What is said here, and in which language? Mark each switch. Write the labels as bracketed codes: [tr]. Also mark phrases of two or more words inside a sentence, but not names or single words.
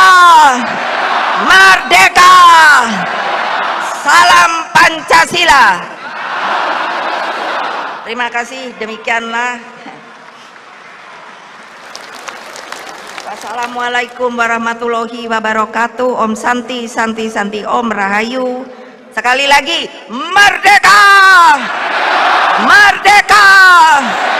[id] Merdeka! Salam Pancasila. Terima kasih, demikianlah. [ar] والسلام عليكم ورحمة الله وبركاته. [ban] Om Santi, Santi, Santi, Om Rahayu. [id] Sekali lagi, merdeka! Merdeka!